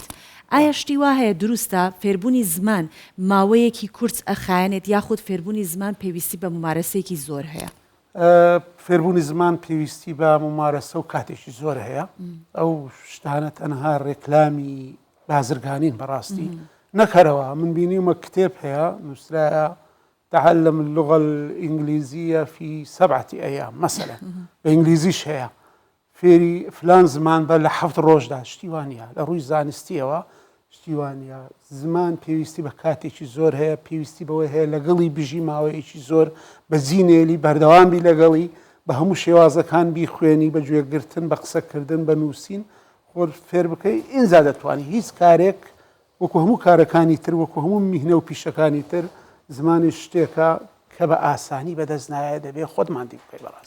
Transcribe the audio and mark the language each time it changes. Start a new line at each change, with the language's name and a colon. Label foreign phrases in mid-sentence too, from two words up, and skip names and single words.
Central Kurdish: ئایا شتی وا هەیە دروستە فێربوونی زمان ماوەیەکی کورت ئەخایەنێت یاخود فێربوونی زمان پێویستی بە ممارەسەیەکی زۆر هەیە؟ فێربوونی زمان پێویستی بە ممارەسە و کاتێکی زۆر هەیە. ئەو شتانە تەنها ڕێکلامی بازرگانین بەڕاستی نەکەرەوە. من بینیمە کتێب هەیە نووسرایە
Arabic: تعلم اللغة الإنجليزية في 7 أيام مثلا
Central Kurdish: بإنجليزيش هەیە فێری فلان زمان بە لە 7 ڕۆژدا شتیوانە لە ڕووی زانستیەوە شتیوانە زمان پێویستی بە کاتێکی زۆر هەیە پێویستی بەوەی هەیە لەگەڵی بژی ماوەیەکی زۆر بە جینێلی بەردەوامبی لەگەڵی بە هەموو شێوازەکان بیخوێنی بە گوێگرتن بە قسەکردن بە نووسین خۆر فێر بکەی ئینجا دەتوانانی هیچ کارێک وەکو هەموو کارەکانی تر وەکو هەموو میهنە و پیشەکانی تر زمانی شتێکە کە بە ئاسانی بەدەست نایە دەبێت خۆتمان دی بکەی بەڕاست.